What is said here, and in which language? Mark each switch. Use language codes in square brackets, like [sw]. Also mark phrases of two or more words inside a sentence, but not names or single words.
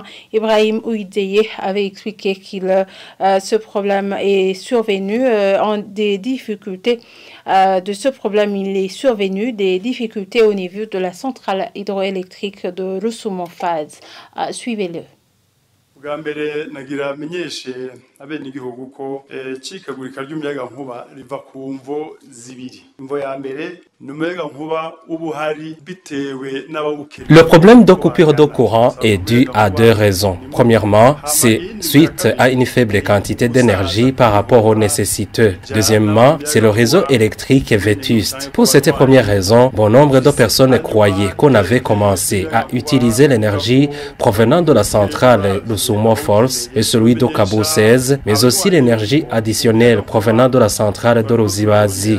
[fr] Ibrahim Ouideye avait expliqué que ce problème est survenu des difficultés de ce problème. Il est survenu des difficultés au niveau de la centrale hydroélectrique de Rusumo Faz. Suivez-le. [rn] abenegihugu ko cikagurika ry'umuyagankuba riva ku mvo zibiri. Imvo ya mbere ni umuyagankuba ubuhari bitewe n'abawukeneye. [fr] Le problème de coupure de courant est dû à deux raisons. Premièrement, c'est suite à une faible quantité d'énergie par rapport aux nécessiteux. Deuxièmement, c'est le réseau électrique vétuste. Pour cette première raison, bon nombre de personnes croyaient qu'on avait commencé à utiliser l'énergie provenant de la centrale Lusumo Falls et celui d'Okabu 16, mais aussi l'énergie additionnelle provenant de la centrale de Ruzibazi.